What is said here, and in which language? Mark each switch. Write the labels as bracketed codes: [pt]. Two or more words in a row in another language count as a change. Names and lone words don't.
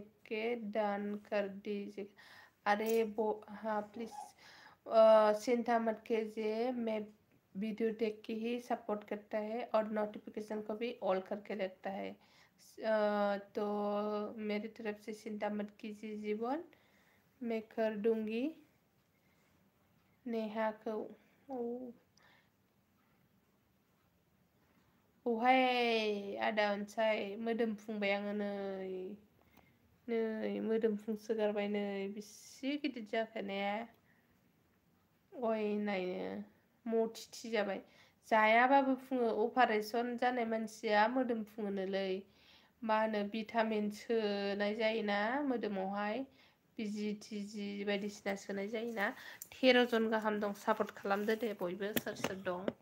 [hi] के डन कर दीजिए अरे वो हाँ प्लीज चिंता मत कीजिए मैं वीडियो देख के ही सपोर्ट करता है और नोटिफिकेशन को भी ऑल करके रखता है तो मेरी तरफ से चिंता मत कीजिए जीवन मैं कर दूंगी [brx] नेहा को ओहाय आदा अनसाय मोदोम फुंबाय आङो नै मोदोम फुंसोगारबाय नै बेसे गिदिर जाखो ने अय नायनो मथिथि जाबाय जायाबाबो फुङो अपारेसन जानाय मानसिया मोदोम फुङोनोलै मा होनो भिटामिन सोनाय जायोना मोदोमावहाय बिजि थिजि बायदिसिना सोनाय जायोना 13 जन गाहाम दं सापर्ट खालामदो दे बयबो सोर दं